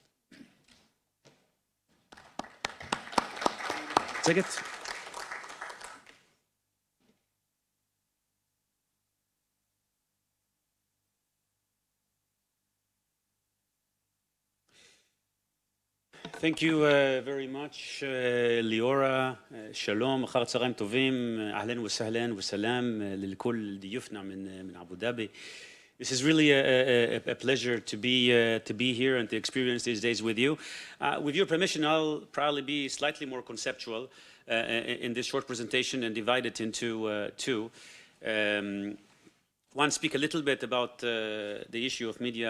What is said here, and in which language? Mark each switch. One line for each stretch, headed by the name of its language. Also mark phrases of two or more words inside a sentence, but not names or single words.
English: Take it. Thank you very much, Liora.
Hebrew: Shalom, אחר צהריים טובים,
Arabic: أهلاً وسهلاً وسلام لكل ضيوفنا من أبو ظبي.
English: This is really a pleasure to be here and to experience these days with you. With your permission, I'll probably be slightly more conceptual in this short presentation and divide it into two. One, speak a little bit about the issue of media.